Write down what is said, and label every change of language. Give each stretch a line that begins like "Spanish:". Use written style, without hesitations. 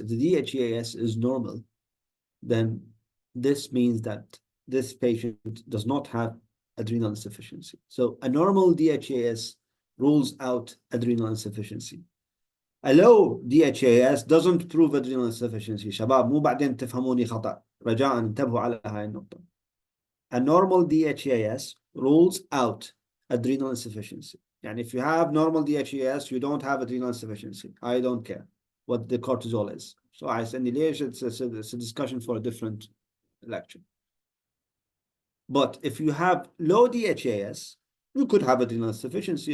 English: If the DHEAS is normal, then this means that this patient does not have adrenal insufficiency. So a normal DHEAS rules out adrenal insufficiency. A low DHEAS doesn't prove adrenal insufficiency.
Arabic: شباب مو بعدين تفهموني خطأ. رجاء انتبهوا على هاي النقطة.
English: A normal DHEAS rules out adrenal insufficiency.
Arabic: يعني
English: if you have normal DHEAS, you don't have adrenal insufficiency. I don't care what the cortisol is. So I said, it's a discussion for a different lecture. But if you have low DHEAS, you could have adrenal insufficiency.